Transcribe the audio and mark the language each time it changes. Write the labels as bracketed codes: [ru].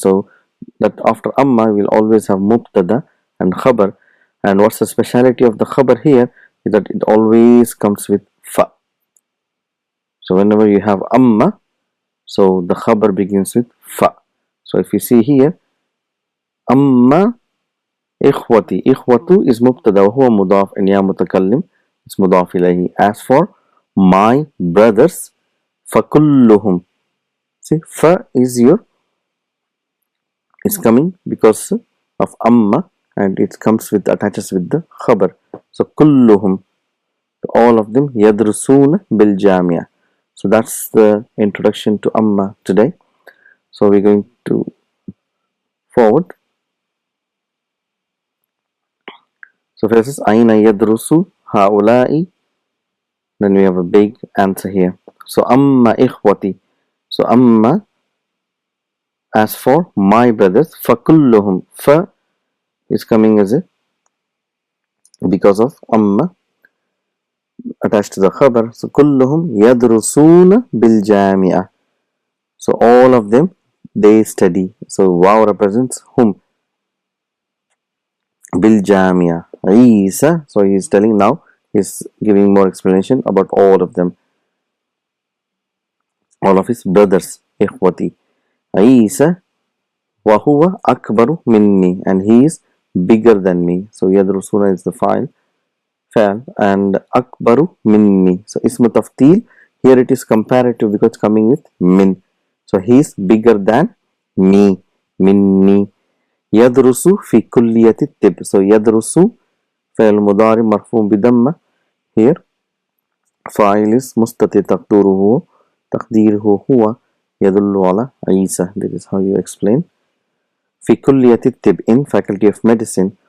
[en] So that after amma we'll always have mubtada and khabar. And what's the speciality of the khabar here is that it always comes with fa. So whenever you have amma, so the khabar begins with fa. So if you see here, [ar] أما إخوتي. إخوة is مبتدأ وهو مضاف إن يا متكلم is مضاف إليه. [en] As for my brothers [ar] فكلهم. [en] See, fa is coming because of amma, and it comes with attaches with the khabar. So [ar] كلهم, [en] all of them, [ar] يدرسون بالجامعة. [en] So that's the introduction to amma today. So we're going to forward. So first is [ar] أين يدرس هؤلاء. [en] Then we have a big answer here. [ar] So أما إخوتي. [en] So أما, as for my brothers, [ar] فكلهم. [en] Fa is coming as a because of أما attached to the khabar. [ar] So كلهم يدرسون بالجامعة. [en] So all of them, they study. So wow represents whom? [ar] بالجامعة. Isa. [en] So he is telling now, he's giving more explanation about all of them, all of his brothers. [ar] إخوتي. [en] Isa [ar] وهو أكبر مني, [en] and he is bigger than me. So يدرسون is the file and [ar] أكبر مني. [en] So [ar] اسم تفضيل, [en] here it is comparative because it's coming with min. So he is bigger than me. [ar] مني. يدرس في كلية الطب. So يدرس فعل مضارع مرفوع بضمة. Here فاعل مستتر تقديره هو يدل على عيسى. [en] That is how you explain. [ar] في كلية الطب, [en] in faculty of medicine.